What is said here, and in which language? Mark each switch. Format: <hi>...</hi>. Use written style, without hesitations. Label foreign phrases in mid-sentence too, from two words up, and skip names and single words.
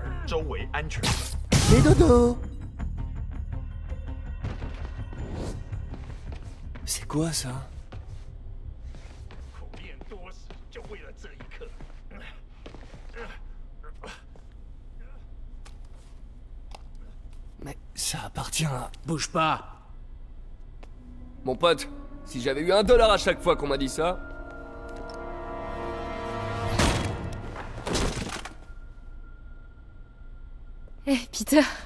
<zh>周围安全了。</zh> <fr>Les dodo. C'est quoi ça?</fr> <zh>苦练多时，就为了这一刻。</zh> <fr>Mais ça appartient à... Bouge pas. Mon pote, si j'avais eu $1 à chaque fois qu'on m'a dit ça... Eh, Peter,</fr>